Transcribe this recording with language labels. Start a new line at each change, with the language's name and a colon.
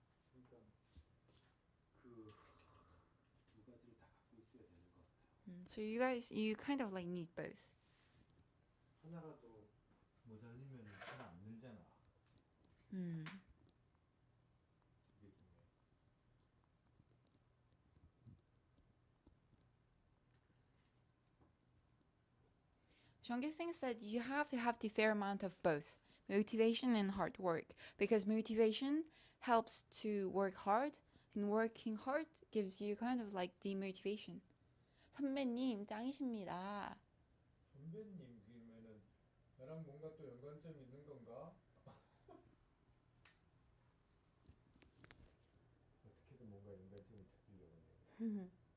Korean: 그러니까 그 두 가지를 다 갖고 있어야 되는 것 같아요.
English: So you kind of like need both.
Korean: 하나라도 모자리면 하나 안 늘잖아. 그게 중요해.
English: Jean-Guy thinks that you have to have the fair amount of both, motivation and hard work, because motivation helps to work hard, and working hard gives you kind of like demotivation.
Korean: 선배님 짱이십니다. 선배님 그러면은 나랑 뭔가 또 연관점 있는 건가? 어떻게든 뭔가 연관점을 찾으려고 해요.